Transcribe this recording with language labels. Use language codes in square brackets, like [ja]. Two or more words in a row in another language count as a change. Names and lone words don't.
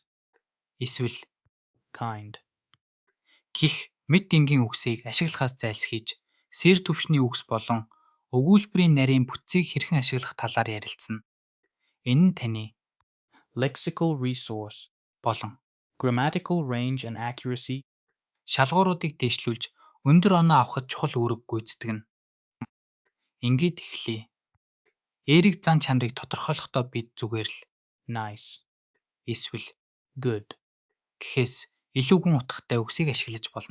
[mn] эсвэл kind, гэх мэт энгийн үгсийг ашиглахаас зайлсхийж, сэр төвшний үгс болон өгүүлбэрийн нарийн бүтцийг хэрхэн ашиглах талаар ярилцсан. Энэ нь таны [en] lexical resource, [mn] болон [en] grammatical range and accuracy, [mn] шалгууруудыг дэвшлүүлж өндөр оноо авахд чухал үүрэг гүйцэтгэнэ. Ингээд эхлэе. Эерэг зан чанарыг тодорхойлохдоо бид зүгээр л nice, эсвэл good, гэхээс илүү гүн утгатай үгсийг ашиглаж болно.